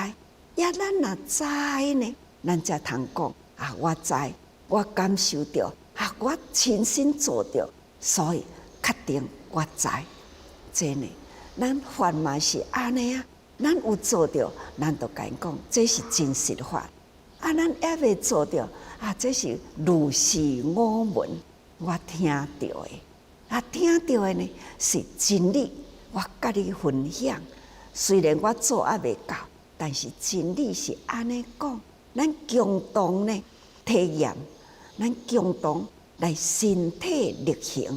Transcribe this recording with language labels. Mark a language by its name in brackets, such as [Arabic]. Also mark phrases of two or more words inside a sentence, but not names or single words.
[Min Nan Chinese] 咱若知呢，咱才通讲我知，我感受着，我亲身做着，所以确定我知。这呢，咱法嘛是安尼啊。咱有做着，咱就甲因讲，这是真实法。咱还未做着，这是如是我闻，我听到的。听到的呢是真理，我甲你分享。虽然我做还未到，但是真理是安尼讲。咱共同呢体验，咱共同来身体力行。